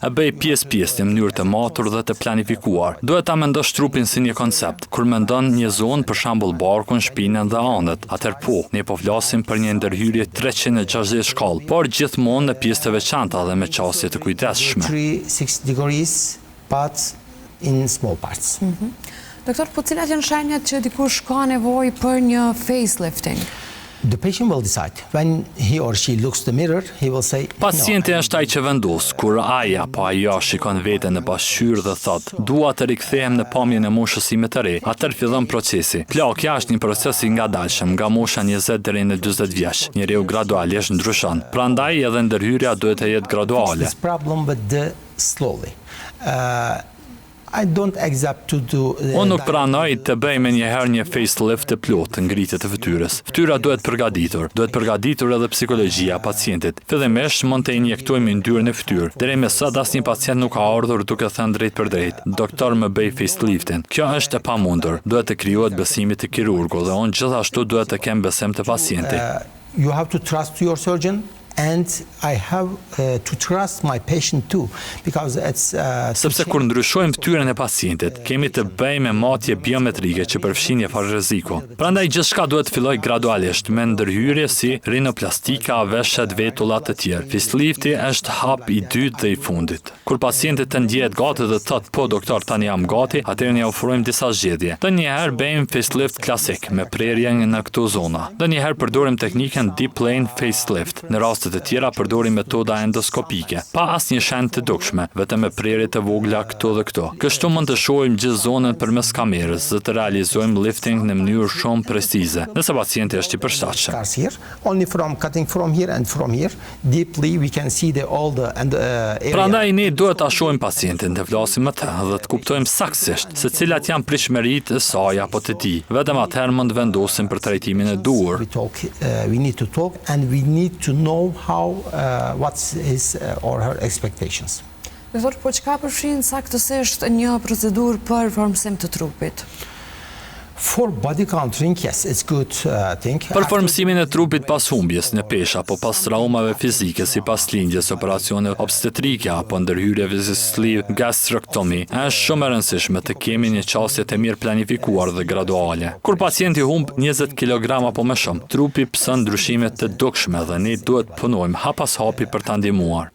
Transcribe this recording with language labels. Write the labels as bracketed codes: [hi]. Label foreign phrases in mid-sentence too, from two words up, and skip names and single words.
[sq] E bëj pjesë-pjesë në mënyrë të matur dhe të planifikuar. Duhet ta mendosh trupin si një koncept. Kur mendon një zonë, për shembull barkun, shpinën dhe anët, atëherë po, ne po flasim për një ndërhyrje 360 shkallë, por gjithmonë në pjesë të veçanta dhe me qasje të kujdesshme. [en] 360 degrees, but in small parts. [sq] Doktor, po cilat janë shenjat që dikush ka nevojë për një facelifting? [en] The patient will decide. When he or she looks the mirror, he will say, [sq] Pacienti është ai që vendos, kur ai apo ajo shikon veten në pasqyrë dhe thot, dua të rikthehem në pamjen e moshës sime të re. Atëherë fillon procesi. Plakja është një proces i ngadalshëm, nga mosha 20 deri në 40 vjeç. Njeriu gradualisht ndryshon. Prandaj edhe ndërhyrja duhet të jetë graduale. [en] This problem with the slowly. I don't accept to do. [sq] Unë nuk pranoj të bëjmë njëherë një facelift të plotë, ngritje të fytyrës. Fytyra duhet përgatitur edhe psikologjia e pacientit. Fillimisht mund të injektojmë yndyrën e fytyrë. Deri më sot asnjë pacient nuk ka ardhur duke thënë drejt për drejt, doktor më bëj faceliftin. Kjo është e pamundur. Duhet të krijohet besimi të kirurgut dhe unë gjithashtu duhet të kem besim të pacientit. [en] You have to trust your surgeon. And I have to trust my patient too, because it's [sq] sepse kur ndryshojmë fytyrën e pacientit, kemi të bëjmë me matje biometrike që përfshin një farë rreziku. Prandaj gjithçka duhet të fillojë gradualisht me ndërhyrje si rinoplastika, veshet, vetulla të tjerë. Facelifti është hap i dytë dhe i fundit. Kur pacienti të ndjehet gati dhe thot, po doktor, tani jam gati, atëherë ne ofrojmë disa zgjedhje. Ndonjëherë bëjmë facelift klasik me prerje në këto zona. Ndonjëherë përdorim teknikën [en] deep plane facelift. [sq] Në rast të tjera përdorim metoda endoskopike, pa asnjë shenjë të dukshme, vetëm me prerje të vogla këto dhe këto. Kështu mund të shohim gjithë zonën përmes kamerës dhe të realizojmë lifting në mënyrë shumë precize, nëse pacienti është i përshtatshëm. [en] Only from cutting from here and from here, deeply we can see all the area. [sq] Prandaj ne duhet ta shohim pacientin, të flasim me të dhe të kuptojmë saktësisht se cilat janë prishmëritë e saj apo të tij. Vetëm atëherë mund vendosim për trajtimin e duhur. [en] We need to talk and we need to know what's his or her expectations. [sq] Doktor, po çka përfshin saktësisht një procedurë për formësim të trupit? [en] For body contouring, yes, it's good thing. [sq] Për formësimin e trupit pas humbjes në peshë apo pas traumave fizike si pas lindjes, operacione obstetrike apo ndërhyrjeve si [en] sleeve gastrectomy, [sq] është shumë e rëndësishme të kemi një qasje të mirë planifikuar dhe graduale. Kur pacienti humb 20 kg apo më shumë, trupi pëson ndryshime të dukshme dhe ne duhet punojmë hap pas hapi për ta ndihmuar.